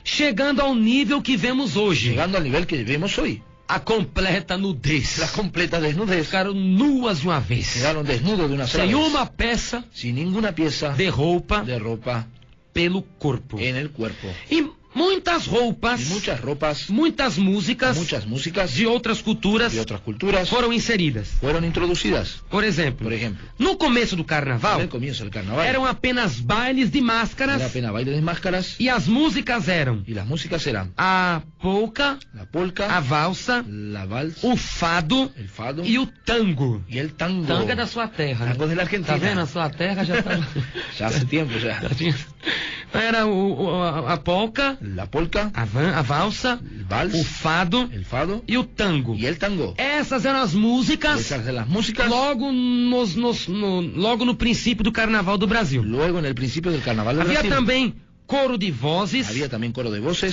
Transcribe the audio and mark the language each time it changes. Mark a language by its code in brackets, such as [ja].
[pt] chegando ao nível que vemos hoje, [es] llegando al nivel que vemos hoy. [pt] a completa nudez. [es] La completa desnudez. [pt] Ficaram nuas de uma vez, [es] Quedaron desnudos de una sola [pt] sem [es] vez, [pt] uma peça [es] sin ninguna pieza [pt] de roupa [es] de ropa [pt] pelo corpo. [es] en el cuerpo. [pt] E muitas roupas, [es] Y muchas ropas, [pt] muitas músicas [es] muchas músicas [pt] de outras culturas [es] de otras culturas [pt] foram inseridas. [es] fueron introducidas. [pt] Por exemplo, [es] Por ejemplo, [pt] no começo do [es] en [pt] carnaval, [es] el comienzo del carnaval [pt] eram apenas bailes de máscaras [es] era apenas baile de máscaras [pt] e as músicas eram [es] y las músicas eran [pt] a polca, [es] la polka, [pt] a valsa, [es] la vals, [pt] o fado [es] el fado [pt] e o tango. [es] y el tango. [pt] Tango é da sua terra, né? [es] Tango de la Argentina. [pt] Tá vendo? A sua terra já tá... [es] Ya hace tiempo ya. [pt] já tinha... Era a polca, [es] La polka, [pt] a valsa, [es] el [pt] o [es] vals, [pt] fado [es] el fado [pt] e o tango. [es] y el tango. [pt] Essas eram as músicas [es] Esas de las músicas [pt] logo no princípio do Carnaval do Brasil. [es] luego en el principio del carnaval de [pt] Havia [es] Brasil. [pt] também coro de vozes, [es] Había también coro de voces